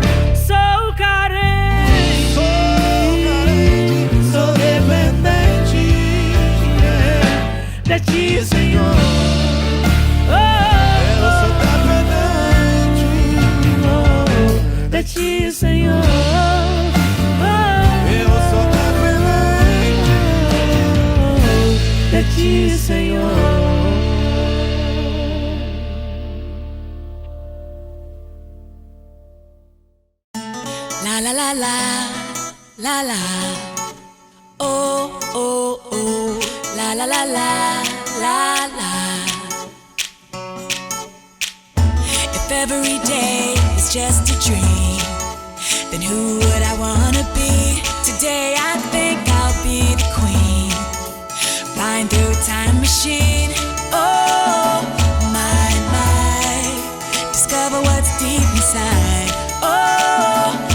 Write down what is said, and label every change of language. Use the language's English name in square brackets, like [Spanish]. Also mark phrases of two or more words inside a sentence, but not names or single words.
[Portuguese] Sou carente, sou dependente, de ti, Senhor. Eu sou dependente De ti, Senhor. Eu sou dependente De ti, Senhor. La la la la, la la. Oh oh oh, la la la la, la la. [English] If every day is just a dream, then who would I wanna be? Today I think I'll be the queen, flying through a time machine. Oh my, discover what's deep inside.